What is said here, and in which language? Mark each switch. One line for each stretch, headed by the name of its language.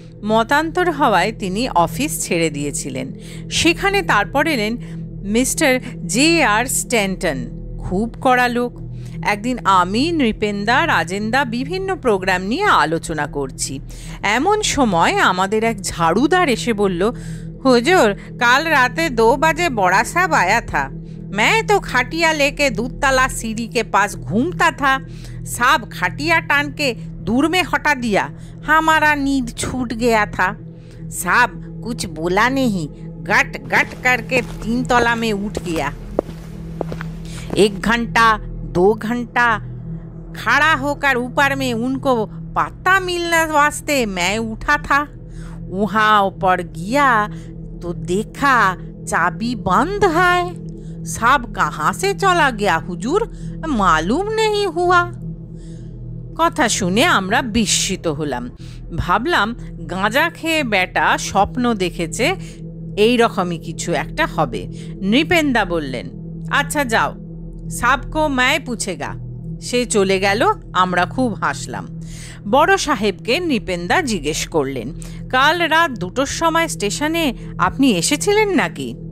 Bangla: মতান্তর হওয়ায় তিনি অফিস ছেড়ে দিয়েছিলেন। সেখানে তারপর এলেন মিস্টার J.R. স্ট্যান্টন, খুব কড়া লোক। একদিন আমি, নৃপেন্দা, রাজেন্দা বিভিন্ন প্রোগ্রাম নিয়ে আলোচনা করছি। এমন সময় আমাদের এক ঝাড়ুদার এসে বলল, হুজুর কাল রাতে
Hindi: 2 बजे बड़ा साहब आया था। मैं तो खटिया लेके दूतला सीढ़ी के पास घूमता था। साहब खटिया टान के दूर में हटा दिया। हमारा नींद छूट गया था। साहब कुछ बोला नहीं, गट गट करके 3 तला में उठ गया। 1 घंटा 2 घंटा खड़ा होकर ऊपर में उनको पत्ता मिलने वास्ते मैं उठा था। वहाँ पर गया तो देखा चाबी बंद है। साहब कहाँ से चला गया हुजूर, मालूम नहीं हुआ।
Bangla: কথা শুনে আমরা বিস্মিত হলাম। ভাবলাম গাঁজা খেয়ে বেটা স্বপ্ন দেখেছে, এই রকমই কিছু একটা হবে। নৃপেন্দা বললেন, আচ্ছা যাও,
Hindi: সাবকো ম্যায় পুছেগা।
Bangla: সে চলে গেল। আমরা খুব হাসলাম। বড় সাহেবকে নৃপেন্দা জিজ্ঞেস করলেন, কাল রাত 2টোর সময় স্টেশনে আপনি এসেছিলেন নাকি?